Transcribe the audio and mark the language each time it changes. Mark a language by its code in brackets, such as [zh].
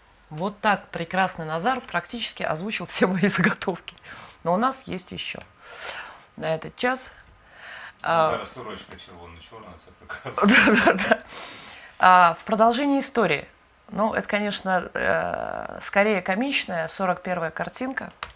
[ru] Вот так прекрасный Назар практически озвучил все мои заготовки. Но у нас есть еще на этот час. [uk] Зараз сорочка червоно-чорна, це прекрасно. [ru] Да-да-да. В продолжении истории. Ну, это, конечно, скорее комичная 41-я картинка.